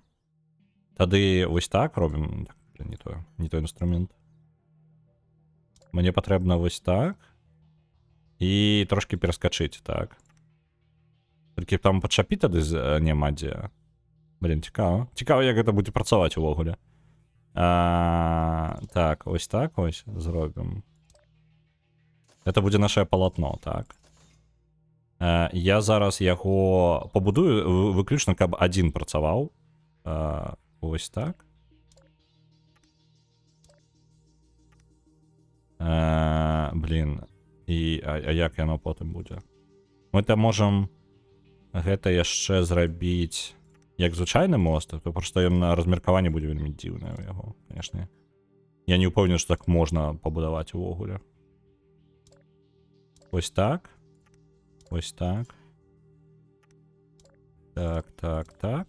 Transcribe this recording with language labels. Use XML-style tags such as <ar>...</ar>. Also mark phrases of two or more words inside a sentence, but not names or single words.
<be>Тады вось так робім. Не той інструмент. Мне патрэбна вось так. І трошки пераскачыць, так. Толькі там падчапіць тады няма дзе. Блін, цікава. Цікава, як гэта будзе працаваць увогуле.</be> <uk>Так, ось так ось зробимо. Це буде наше полотно, так. Я зараз його побудую виключно, щоб один працював. Ось так. Блін.</uk> <be>А як яно потім буде?</be> <uk>Ми там можемо</uk> <be>гэта яшчэ зрабіць як звычайны мост, то просто ён на размеркаванні будзе вельмі дзіўна ў яго, конечно. Я не ўпэўнены, што так можна пабудаваць увогуле.</be> <uk>Ось так. Ось так. Так, так, так.</uk>